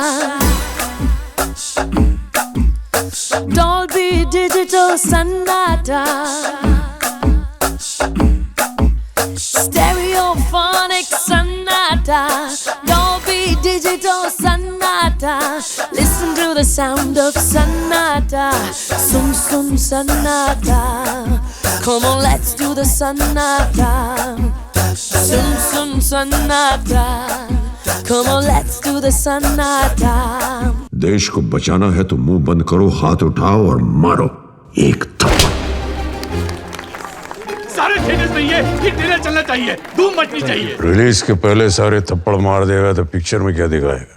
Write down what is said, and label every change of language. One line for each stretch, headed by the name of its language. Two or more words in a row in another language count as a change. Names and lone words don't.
English: Dolby Digital sonata, Stereophonic sonata, Dolby Digital sonata. sannata. Listen to the sound of sannata. Sum sum sannata. Come on, let's do the sannata. Sum sum sannata. Come on, let's do the sannata.
Hindi: देश को बचाना है तो मुंह बंद करो, हाथ उठाओ और मारो एक थप्पड़। सारे थिएटर्स में ये
English: hit trailer
Hindi: चलना चाहिए, धूम मचनी चाहिए। रिलीज के पहले सारे थप्पड़ मार देगा तो पिक्चर में क्या दिखाएगा?